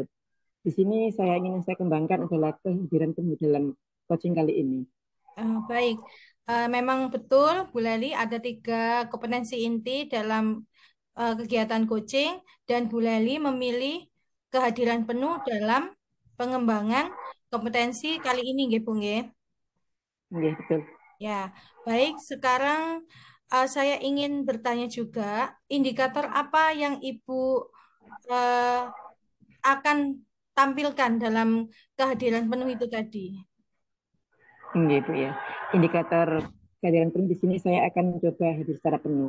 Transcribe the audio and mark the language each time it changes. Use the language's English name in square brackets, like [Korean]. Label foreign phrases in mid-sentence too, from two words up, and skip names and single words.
[Indonesian] Di sini saya kembangkan adalah kehadiran penuh dalam coaching kali ini. Baik, memang betul Bu Leli ada 3 kompetensi inti dalam kegiatan coaching dan Bu Leli memilih kehadiran penuh dalam pengembangan kompetensi kali ini, nggih, Bu, nggih. Nggih, betul. Ya, baik. Sekarang saya ingin bertanya juga, indikator apa yang Ibu eh, akan tampilkan dalam kehadiran penuh itu tadi? Nggih, Bu ya. Indikator kehadiran penuh di sini saya akan mencoba hadir secara penuh.